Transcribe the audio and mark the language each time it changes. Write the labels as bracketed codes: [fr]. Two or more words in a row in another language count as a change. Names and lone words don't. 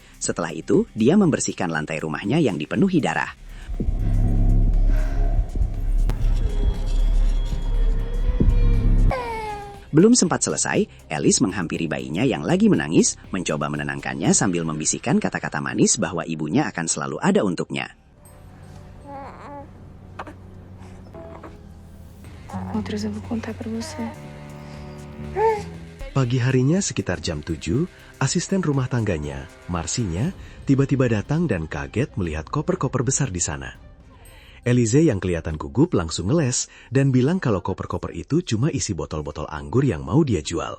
[id] Setelah itu, dia membersihkan lantai rumahnya yang dipenuhi darah. Belum sempat selesai, Alice menghampiri bayinya yang lagi menangis, mencoba menenangkannya sambil membisikkan kata-kata manis bahwa ibunya akan selalu ada untuknya. [pt] Outras eu vou contar pra você. [id] Pagi harinya sekitar jam 7, asisten rumah tangganya, Marsinya, tiba-tiba datang dan kaget melihat koper-koper besar di sana. Elize yang kelihatan gugup langsung ngeles dan bilang kalau koper-koper itu cuma isi botol-botol anggur yang mau dia jual.